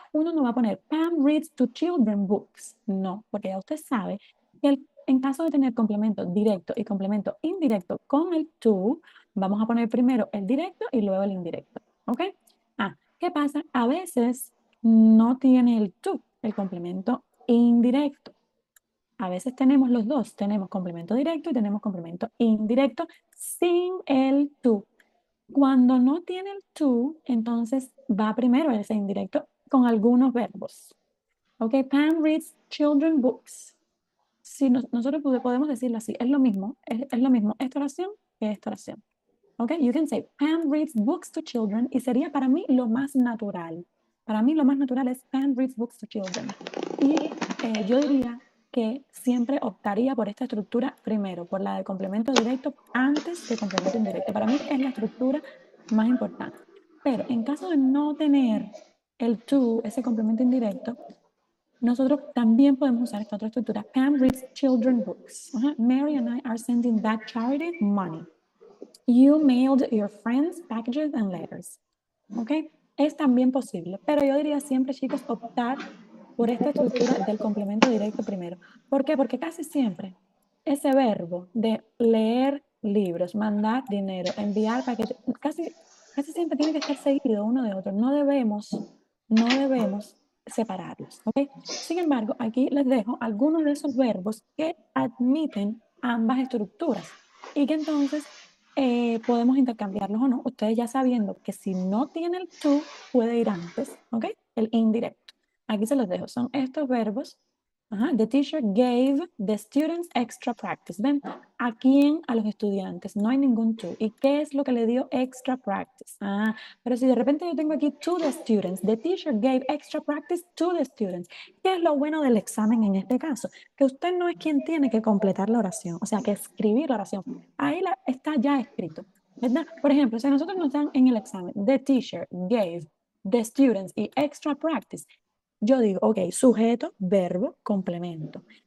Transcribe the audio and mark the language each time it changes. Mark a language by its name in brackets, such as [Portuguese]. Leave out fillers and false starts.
[Spanish] Uno no va a poner [English] Pam reads to children books. [Spanish] No, porque ya usted sabe que en caso de tener complemento directo y complemento indirecto con el to, vamos a poner primero el directo y luego el indirecto, ¿ok? ¿Qué pasa? A veces no tiene el to, el complemento indirecto. A veces tenemos los dos, tenemos complemento directo y tenemos complemento indirecto sin el to. Cuando no tiene el to, entonces va primero ese indirecto con algunos verbos. [English] Ok, Pam reads children books. [Spanish] Si nosotros podemos decirlo así, es lo mismo, es lo mismo esta oración que esta oración. Ok, [English] you can say Pam reads books to children [Spanish] y sería para mí lo más natural. Para mí lo más natural es [English] Pam reads books to children. [Spanish] Y yo diría que siempre optaría por esta estructura primero, por la de complemento directo antes que complemento indirecto. Para mí es la estructura más importante. Pero en caso de no tener el to, ese complemento indirecto, nosotros también podemos usar esta otra estructura. [English] Pam reads children books. Mary and I are sending that charity money. You mailed your friends packages and letters. ¿Ok? [Spanish] Es también posible, pero yo diría siempre, chicos, optar por esta estructura del complemento directo primero. ¿Por qué? Porque casi siempre ese verbo de leer libros, mandar dinero, enviar paquetes, casi siempre tiene que estar seguido uno de otro. No debemos separarlos. ¿Ok? Sin embargo, aquí les dejo algunos de esos verbos que admiten ambas estructuras y que entonces podemos intercambiarlos o no. Ustedes ya sabiendo que si no tiene el to, puede ir antes, ¿ok? El indirecto. Aquí se los dejo. Son estos verbos. [English] The teacher gave the students extra practice. [Spanish] ¿Ven? ¿A quién? A los estudiantes. No hay ningún to. ¿Y qué es lo que le dio [English] extra practice? [Spanish] Pero si de repente yo tengo aquí [English] to the students, the teacher gave extra practice to the students. [Spanish] ¿Qué es lo bueno del examen en este caso? Que usted no es quien tiene que completar la oración, o sea, que escribir la oración. Ahí está ya escrito, ¿verdad? Por ejemplo, si a nosotros nos dan en el examen, [English] the teacher gave the students [Spanish] y [English] extra practice, [Spanish] yo digo, ok, sujeto, verbo, complemento.